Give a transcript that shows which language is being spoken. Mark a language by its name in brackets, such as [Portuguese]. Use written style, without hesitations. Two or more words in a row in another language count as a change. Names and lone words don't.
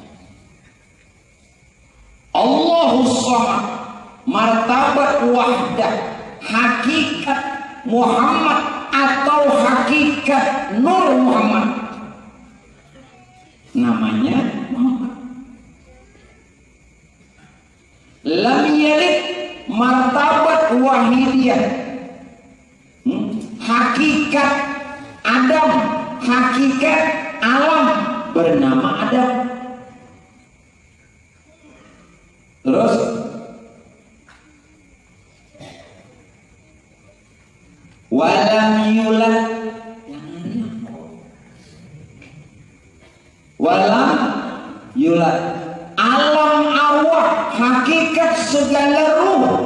[Arabic] Allahus samad, [Malay] martabat wahdah, hakikat Muhammad atau hakikat Nur Muhammad, namanya Muhammad. [Arabic] Lam yalid, [Malay] martabat wahidiyah, hakikat Adam, hakikat alam bernama Adam. Terus [Arabic] walam yulad, walam yulad, [Malay] alam arwah, hakikat segala ruh.